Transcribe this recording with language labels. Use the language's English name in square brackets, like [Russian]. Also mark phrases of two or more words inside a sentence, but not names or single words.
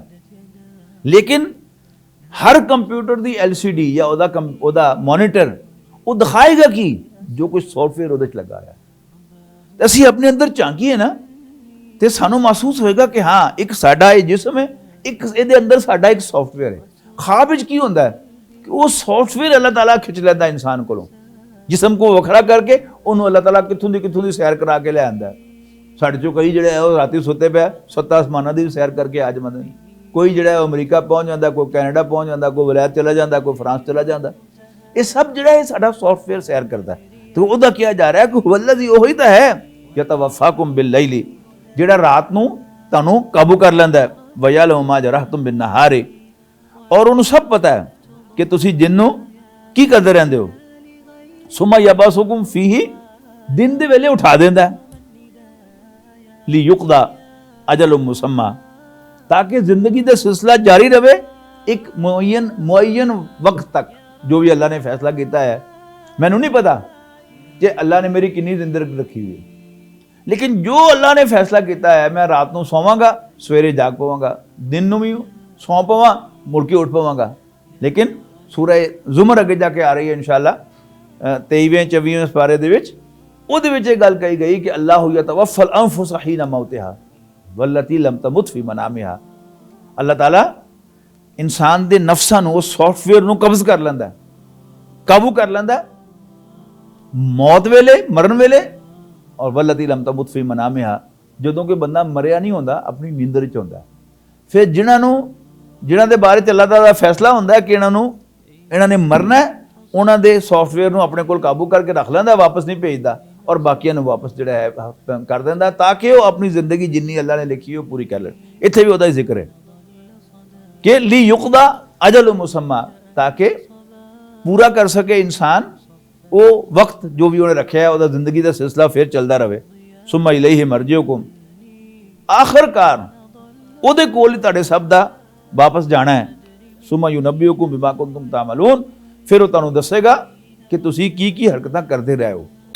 [Punjabi] لیکن ہر کمپیوٹر کی LCD یا اوہدا مانیٹر وہ دکھائے گا کہ جو کچھ سافٹ ویئر اوہدے چ لگا ہے. اسیں اپنے اندر جھانکیے نا تو سانوں محسوس ہوئے گا کہ ہاں اک ساڈا یہ جسم ہے، اک ایہدے اندر ساڈا اک سافٹ ویئر ہے. خواب وچ کی ہوندا ہے کہ وہ سافٹ ویئر اللہ تعالیٰ کھچ لیندا انسان کولوں، جسم کو وکھرا کر کے انہوں نے اللہ تعالیٰ کتھوں دی سیر کرا کے لے آندا ہے. ساڈے چوں کئی جہڑے ہے راتی ستے پے 7 اسماناں دی سیر کر کے آ جاندے نے، کوئی جہڑا ہے امریکہ پہنچ جاتا، کوئی کینیڈا پہنچ جاتا، کوئی ولایت چلا جاتا، کوئی فرانس چلا جاتا. یہ سب جہڑا ہے ساڈا سافٹ ویئر سیر کرتا ہے. تو اوہدا کیا جا رہا ہے کہ والذی اوہی تو ہے [Arabic] يتوفاكم بالليل, [Punjabi] جہڑا رات نوں تہانوں قابو کر لیندا ہے, [Arabic] ويعلم ما جرحتم بالنهار, [Punjabi] اور انہوں نے سب پتا ہے کہ تسیں دن نوں کی کردے رہندے ہو. [Arabic] ثم يبعثكم فيه, [Punjabi] دن دے ویلے اٹھا دیندا ہے, [Arabic] ليقضى أجل مسمى, [Punjabi] تاکہ زندگی کا سلسلہ جاری رہے اک معین وقت تک، جو بھی اللہ نے فیصلہ کیا ہے. مینوں نہیں پتا کہ اللہ نے میری کتنی زندگی رکھی ہوئی ہے، لیکن جو اللہ نے فیصلہ کیا ہے، میں رات کو سوواں گا، سویرے جاگ پواں گا، دن میں بھی سوں پواں، مڑ کے اٹھ پواں گا. لیکن سورہ زمر اگے جا کے آ رہی ہے ان شاء اللہ 23ویں-24ویں پارے دے وچ، اوہدے وچ گل کہی گئی کہ [Arabic] الله يتوفى الأنفس حين موتها والتي لم تمت في منامها. [Punjabi] اللہ تعالیٰ انسان دے نفساں نوں، سافٹ ویئر نوں قبض کر لیندا ہے، قابو کر لیندا ہے موت ویلے، مرن ویلے، اور [Arabic] والتي لم تمت في منامها, [Punjabi] جدوں کہ بندہ مریا نہیں ہوندا، اپنی نیندر چ ہوندا. فیر جنہاں دے بارے چ اللہ تعالیٰ فیصلہ ہوندا ہے کہ انہاں نے مرنا ہے، اوہناں دے سافٹ ویئر نوں اپنے کول قابو کر کے رکھ لیندا، واپس نہیں بھیجدا، اور باقیاں نوں واپس جہڑا ہے کر دیندا، تاکہ وہ اپنی زندگی جنی اللہ نے لکھی ہے پوری کر لیں. ایتھے بھی اوہدا ذکر ہے کہ [Arabic] ليقضى أجل مسمى, [Punjabi] تاکہ پورا کر سکے انسان وہ وقت جو بھی انہیں رکھا ہے، اوہدا زندگی کا سلسلہ فیر چلتا رہے. [Arabic] ثم إليه مرجعكم, [Punjabi] آخرکار اوہدے کول ہی تہاڈے سب دا واپس جانا ہے. [Arabic] ثم ينبئكم بما كنتم تعملون, [Punjabi] فیر وہ تہانوں دسے گا کہ تسیں کی حرکتاں کرتے رہے ہو.